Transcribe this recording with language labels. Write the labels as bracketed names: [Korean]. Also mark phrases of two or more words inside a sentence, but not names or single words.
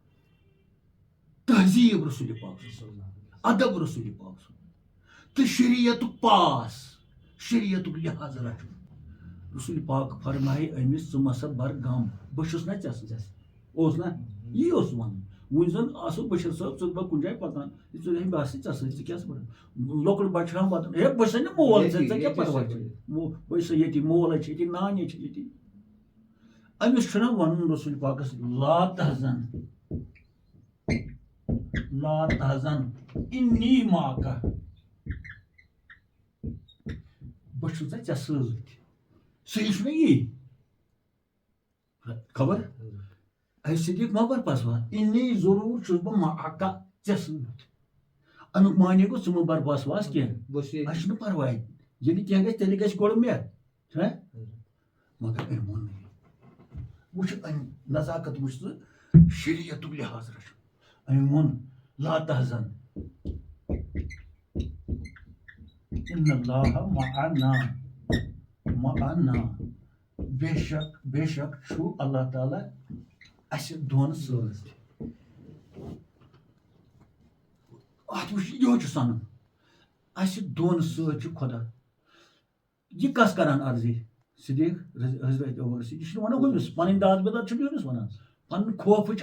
[Kashmiri] تہذیٖب رسول پاک ادب رسول پاک تہٕ شریعتُک پاس شریعتُک لحاظ رَچھُن رسول پاک فرمایہِ أمِس ژٕ مَسا بر غم بہٕ چھُس نہ ژےٚ سۭتۍ اوس نہ یی اوس وَنُن وۄنۍ زن آسو بشیر صٲب ژٕ بہٕ کُنہِ جایہِ پَکان ژٕ بہٕ آسہٕ ژےٚ سۭتۍ ژٕ کیٛاہ پَران لۄکُٹ بَچہِ چھُ وَدُن ہے بہٕ چھُسے نہٕ مول ژےٚ کیٛاہ پرواے چھِ بہٕ چھُسے ییٚتی مول ہے چھِ ییٚتی نانہِ چھِ ییٚتی أمِس چھُنہ وَنُن رسول پاکس [Arabic] لا تحزن لا تحزن اِنی معکَ [Kashmiri] بہٕ چھُسے ژےٚ سۭتۍ صحیح چھُنہ یی خبر اے صدیٖق مہ بر بسواس اِنی ضروٗر چھُس بہٕ معکَ ژےٚ سۭتۍ امیُک معنے گوٚو ژٕ مہ بر بسواس کینٛہہ اَسہِ چھُنہٕ پرواے ییٚلہِ کینٛہہ گژھِ تیٚلہِ گژھِ گۄڈٕ مےٚ چھُنہ مگر أمۍ ووٚن نہٕ وٕچھ أمۍ نزاکت وٕچھ ژٕ شریعتُک لحاظ رَچھُن أمۍ ووٚن [Arabic] لا تحزن اِنَ اللّٰهَ [Kashmiri] مَعَنَا بے شک چھُ اللہ تعالیٰ اَسہِ دۄن سۭتۍ اَتھ وٕچھ یِہوے چھُ سَنُن اَسہِ دۄن سۭتۍ چھُ خۄدا یہِ کَس کران عرضی صدیٖق حضرت ابوبکر صدیٖق یہِ چھُنہٕ وَنان ہُمِس پَنٕنۍ داد بِداد چھُنہٕ أمِس وَنان پَنُن خوفٕچ